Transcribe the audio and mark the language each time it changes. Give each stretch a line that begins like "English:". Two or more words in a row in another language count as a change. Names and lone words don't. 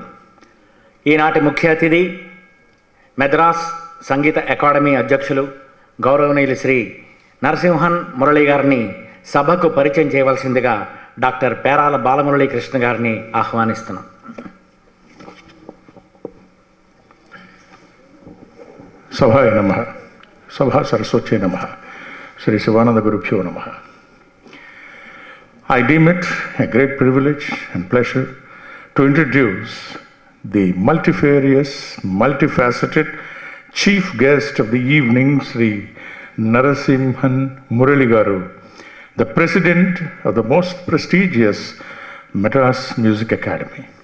Telugu: ఈనాటి ముఖ్య అతిథి మెద్రాస్ సంగీత అకాడమీ అధ్యక్షులు గౌరవనీయులు శ్రీ నరసింహన్ మురళి గారిని సభకు పరిచయం చేయవలసిందిగా డాక్టర్ పేరాల బాలమురళీ కృష్ణ గారిని ఆహ్వానిస్తున్నాం.
Sanskrit: सभाय नमः, सभा सरस्वती नमः, श्री शिवानन्द गुरुभ्यो नमः.
English: I deem it a great privilege and pleasure to introduce the multifarious, multifaceted chief guest of the evening, Sri Narasimhan Murali Garu, the president of the most prestigious Madras Music Academy.